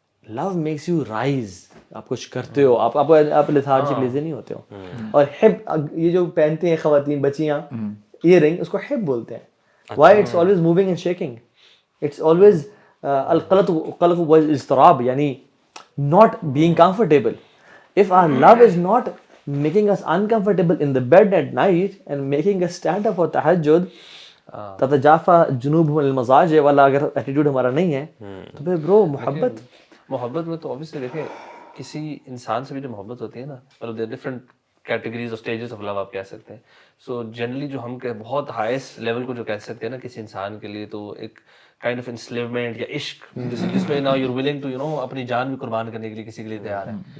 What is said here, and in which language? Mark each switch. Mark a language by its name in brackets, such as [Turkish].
[English] love makes you rise, [Urdu] آپ کچھ کرتے ہو, آپ لیتھارجک لیزی نہیں ہوتے ہو. اور حب یہ جو پہنتے ہیں خواتین بچیاں ایئر رنگ, اس کو حب بولتے ہیں. [English] why it's always moving and shaking, it's always [Arabic] القلق والاضطراب, [English] یعنی not being comfortable. If our love is not making us uncomfortable in the bed at night and making us stand up for tahajjud, [Arabic] تتجافى جنوبهم عن المضاجع, [Urdu] والا اگر attitude ہمارا نہیں ہے تو پھر برو محبت میں تو obviously دیکھیں کسی انسان سے بھی جو محبت ہوتی ہے نا, مطلب ڈفرینٹ کیٹیگریز اور اسٹیجز آف لو آپ کہہ سکتے ہیں. سو جنرلی جو ہم بہت ہائیسٹ لیول کو جو کہہ سکتے ہیں نا کسی انسان کے لیے, تو ایک کائنڈ آف انسلیومنٹ یا عشق, جس میں نا [English] you are willing to [Urdu] اپنی جان بھی قربان کرنے کے لیے کسی کے لیے تیار ہے.